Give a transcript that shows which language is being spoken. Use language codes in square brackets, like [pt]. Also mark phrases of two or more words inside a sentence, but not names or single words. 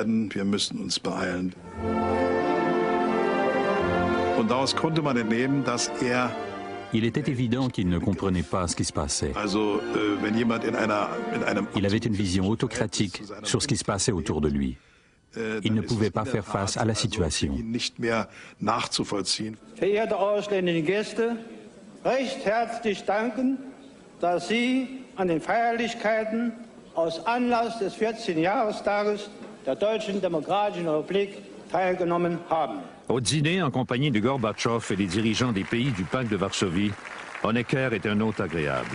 [fr] Il était évident qu'il ne comprenait pas ce qui se passait. Il avait une vision autocratique sur ce qui se passait autour de lui. Il ne pouvait pas faire face à la situation. [de] Verehrte ausländische Gäste, recht herzlich danken, dass Sie an den Feierlichkeiten aus Anlass des 14. Jahrestages der Deutschen Demokratischen Republik teilgenommen haben. [fr] Au dîner, en compagnie de Gorbatchev et des dirigeants des pays du pacte de Varsovie, Honecker est un hôte agréable.